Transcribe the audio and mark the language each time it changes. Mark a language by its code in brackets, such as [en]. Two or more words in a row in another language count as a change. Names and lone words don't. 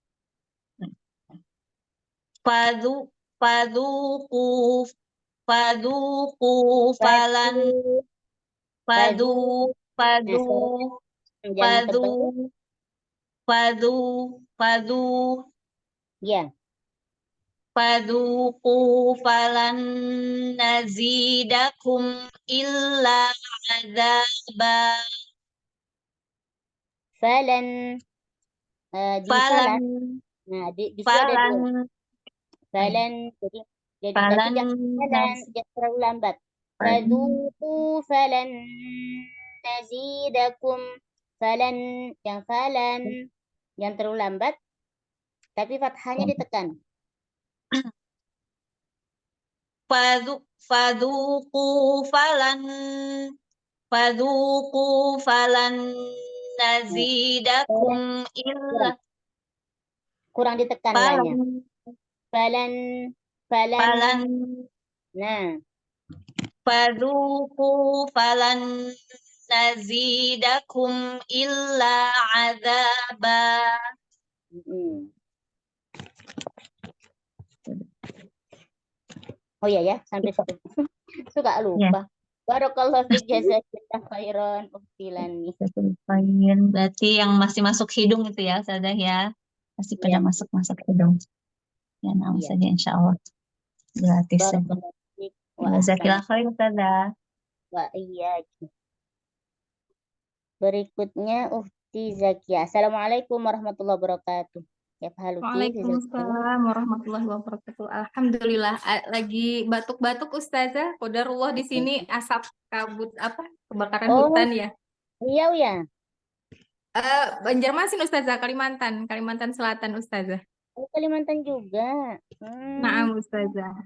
[ar] فذوقوا فلن Fadu. fadu [id] Nah, jangan [ar] fadu [id] tebal. [ar] fadu [id] Ya. [ar] فذوقوا فلن نزيدكم إلا عذابا. Falan. Di Falan falan. [id] Nah, di situ ada [ar] falan [id] dua. Falan. Jadi tapi [ar] falan [id] jangan falan. Jangan terlalu lambat. [ar] falan فذوقوا فلن نزيدكم. Falan. [id] Yang falan. Yang terlalu lambat. Tapi fathahnya ditekan. [ar] فذوقوا فلن فذوقوا فلن نزيدكم إلا [id] Kurang ditekan [ar] falan lanya. فلن. فلن. falan [id] Nah. [ar] فذوقوا فلن نزيدكم إلا عذابا. [id] Mm. Oh iya ya, sampai situ. Suka Ya, lupa. [ar] بارك الله فيك، جزاك الله خيرا Uktilani. [id] berarti yang masih masuk hidung itu ya, Ustazah ya. Masih pada Iya, masuk hidung. Ya, nama iya. saja [ar] إن شاء الله. [id] Gratis saja. [ar] بارك الله فيك و Jazakillah ahsan خير، أستاذة. وإياكم. [id] Berikutnya Ufti Zakia. [ar] السلام عليكم ورحمة الله وبركاته. يا حالكِ Zakia. وعليكم السلام ورحمة الله وبركاته. Alhamdulillah, [id] lagi batuk-batuk Ustazah. Qadarullah di sini asap kabut apa? Kebakaran Oh, hutan ya. iya ya. Banjarmasin Ustazah, Kalimantan Selatan Ustazah. Oh, Kalimantan juga. [ar] نعم أستاذة.